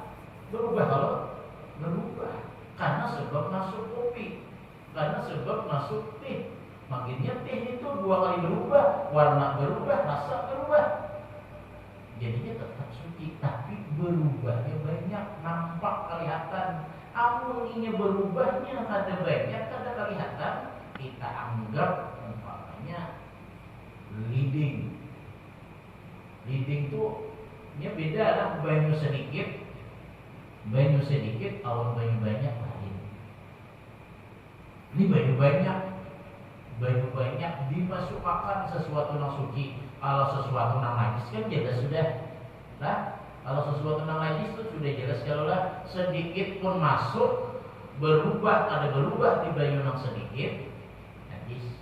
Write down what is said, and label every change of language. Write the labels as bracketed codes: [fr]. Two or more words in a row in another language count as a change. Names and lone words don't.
[id] Berubah kalau berubah karena sebab masuk kopi, karena sebab masuk teh. Makanya teh itu 2 kali berubah, warna berubah, rasa berubah. Jadinya tetap suci, tapi berubahnya banyak, nampak kelihatan. [bjn] Amuninya berubahnya kada banyak, kada kelihatan. Kita anggap umpamanya leading tuh nya beda lah. Banyu sedikit awan banyu banyak lain. Ini banyu banyak dimasukkan sesuatu yang suci. [id] Kalau sesuatu yang najis kan jelas sudah lah. Kalau sesuatu yang najis itu sudah jelas. Kalau lah sedikit pun masuk berubah, ada berubah di banyu yang sedikit najis.